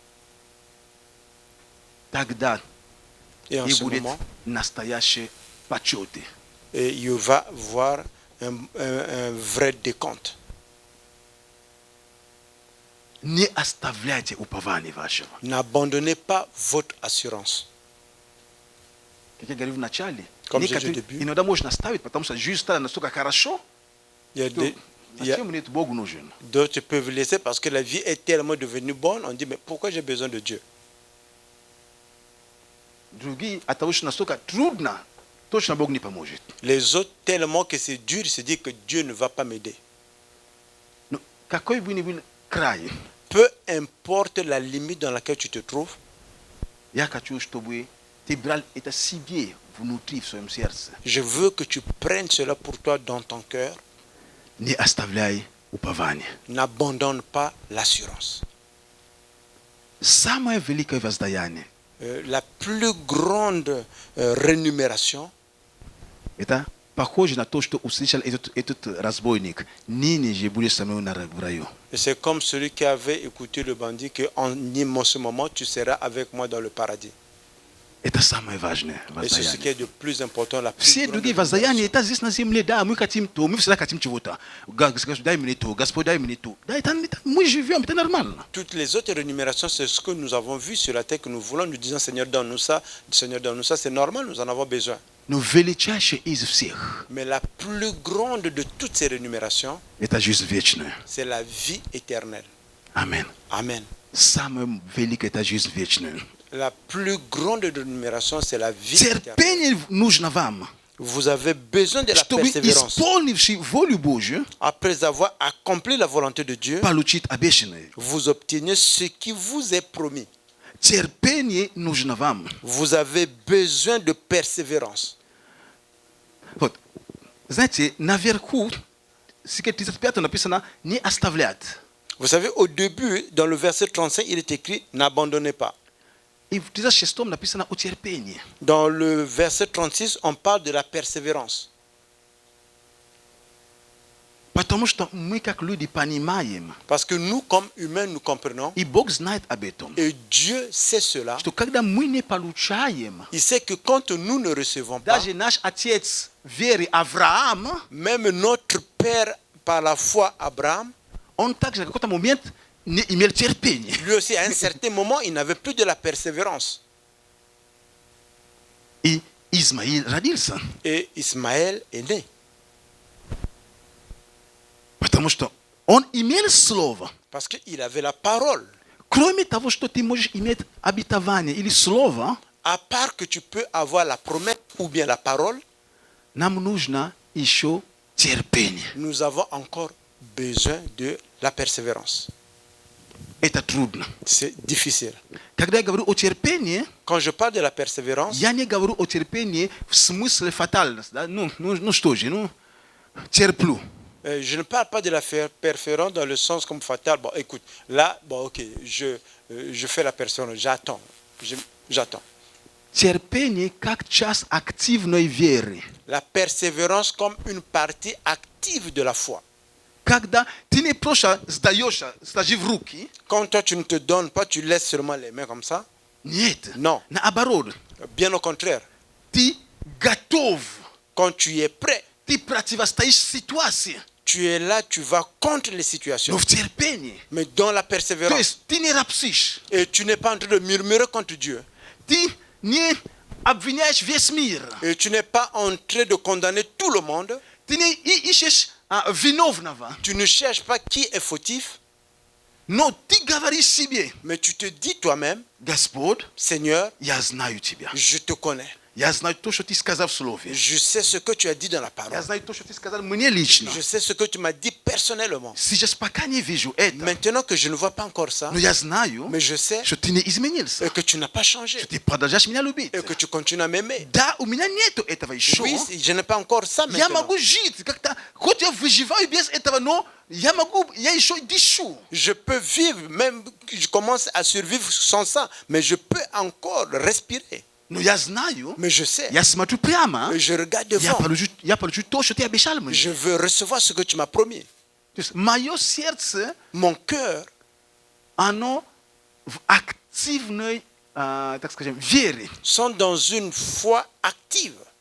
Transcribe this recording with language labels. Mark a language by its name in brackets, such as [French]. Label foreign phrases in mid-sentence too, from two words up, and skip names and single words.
[Russian] Тогда [French] Et en [Russian] и [French] ce [Russian] будет [French] moment, [Russian] настоящий почет. [French] et il va voir un vrai décompte. [Russian] Не оставляйте упование вашего. [French] N'abandonnez pas votre assurance. [Russian] Как я говорил в начале, [French] Comme j'ai dit au [Russian] некоторые [French] début. [Russian] иногда можно оставить, потому что жизнь стала настолько хорошо, [French] Il y a [Russian] что зачем мне это Богу нужен? [French] d'autres qui peuvent laisser parce que la vie est tellement devenue bonne. On dit, mais pourquoi j'ai besoin de Dieu? [Russian] Другие от того, что настолько трудно, точно Бог не поможет. [French] Les autres, tellement que c'est dur, ils se disent que Dieu ne va pas m'aider. [Russian] Но какой бы ни был край, [French] Peu importe la limite dans laquelle tu te trouves, [Russian] я хочу, чтобы ты брал это себе внутри, в своем сердце. [French] je veux que tu prennes cela pour toi dans ton cœur. [Russian] Не оставляй упование. [French] N'abandonne pas l'assurance. [Russian] Самое великое воздаяние [French] La plus grande rémunération, – [Russian] это похоже на то, что услышал этот разбойник. Ныне же будешь со мной в раю. [French] c'est comme celui qui avait écouté le bandit, qu'en ce moment, tu seras avec moi dans le paradis. [Russian] Это самое важное. [French] Et c'est ce qui est de plus important, la plus [Russian] Все [French] grande [Russian] другие воздаяние, [French] rémunération. [Russian] это здесь на земле, да, мы хотим то, мы всегда хотим чего-то. Дай мне то, Господь, дай мне то. Да, мы живем, это нормально. [French] Toutes les autres rémunérations, c'est ce que nous avons vu sur la terre que nous voulons. Nous disons, Seigneur, donne-nous ça. Seigneur, donne-nous ça. C'est normal, nous en avons besoin. [Russian] Но величайшее из всех, [French] Mais la plus grande de toutes ces rémunérations, [Russian] это жизнь вечная. [French] c'est la vie éternelle. [Russian] Аминь. [French] Amen. [Russian] Самое великое, это жизнь вечная. [French] La plus grande rémunération, c'est la vie éternelle. [Russian] Терпение нужно вам, [French] Vous avez besoin de la [Russian] чтобы [French] persévérance. [Russian] исполнивший волю Божью, [French] Après avoir accompli la volonté de Dieu, [Russian] получить обещанное. [French] vous obtenez ce qui vous est promis. [Russian] Терпение нужно вам. [French] Vous avez besoin de persévérance. [Russian] Вот. Знаете, наверху, стихе 35 написано, не оставлять. [French] Vous savez, au début, dans le verset 35, il est écrit « N'abandonnez pas ». [Russian] И в 36 написано о терпении. [French] Dans le verset 36, on parle de la persévérance. [Russian] Потому что мы как люди понимаем, [French] Parce que nous, comme humains, nous comprenons, [Russian] и Бог знает об этом, [French] et Dieu sait cela, [Russian] что когда мы не получаем, [French] il sait que quand nous ne recevons pas, [Russian] даже наш отец веры Авраам, [French] même notre Père par la foi, Abraham, [Russian] он также в какой-то момент не имел терпения. [French] lui aussi, à un certain moment, il n'avait plus de la persévérance. [Russian] И Измаил родился. [French] Et Ismaël est né. [Russian] Потому что он имел слово. [French] Parce qu'il avait la parole. [Russian] Кроме того, что ты можешь иметь обетование или слово, [French] À part que tu peux avoir la promesse ou bien la parole, [Russian] нам нужно еще терпение. [French] nous avons encore besoin de la persévérance. [Russian] Это трудно. [French] C'est difficile. [Russian] Когда я говорю о терпении, [French] Quand je parle de la persévérance, [Russian] я не говорю о терпении в смысле фатальности. Да? Ну что же, терплю. [French] Je ne parle pas de la persévérance dans le sens comme fatal. Bon, écoute, là, bon, ok, je fais la persévérance, j'attends. J'attends. [Russian] Терпение как часть активной веры. [French] La persévérance comme une partie active de la foi. [Russian] Когда ты не просто сдаешься, сложив руки, [French] Quand toi tu ne te donnes pas, tu laisses seulement les mains comme ça. [Russian] нет, [French] Non. [Russian] наоборот, [French] Bien au contraire. [Russian] ты готов, [French] Quand tu es prêt, [Russian] ты противостоишь ситуации, [French] tu es là, tu vas contre les situations. [Russian] но в терпении. [French] Mais dans la [Russian] То [French] persévérance. [Russian] есть ты не ропсишь, [French] Et tu n'es pas en train de murmurer contre Dieu. [Russian] ты не обвиняешь весь мир, [French] Et tu n'es pas en train de condamner tout le monde. [Russian] ты не ищешь виновного, [French] Tu ne cherches pas qui est fautif. [Russian] но ты говоришь себе, [French] Mais tu te dis toi-même, [Russian] Господь, [French] Seigneur, [Russian] я знаю тебя. [French] je te connais. [Russian] Я знаю то, что ты сказал в слове. [French] Je sais ce que tu as dit dans la [Russian] Я [French] parole. [Russian] знаю то, что ты сказал мне лично. [French] Je sais ce que tu m'as dit personnellement. [Russian] Сейчас пока не вижу это, [French] Maintenant que je ne vois pas encore ça, [Russian] но я знаю, [French] mais je sais [Russian] что ты не изменился, [French] que tu n'as pas changé [Russian] что ты продолжаешь меня любить. [French] et que tu continues à m'aimer. [Russian] Да, у меня нету этого еще. [French] Oui, je n'ai pas encore ça [Russian] Я [French] maintenant. [Russian] могу жить как-то, хоть я выживаю без этого, но я еще дышу. [French] Je peux vivre, même je commence à survivre sans ça, mais je peux encore respirer. [Russian] Но я знаю, [French] Mais je sais, [Russian] я смотрю прямо, [French] je regarde [Russian] я [French] devant. [Russian] получу то, что ты обещал мне. [French] Je veux recevoir ce que tu m'as promis. [Russian] То есть мое сердце, [French] Mon cœur, [Russian] оно в активной, так скажем, вере. [French] sont dans une foi active.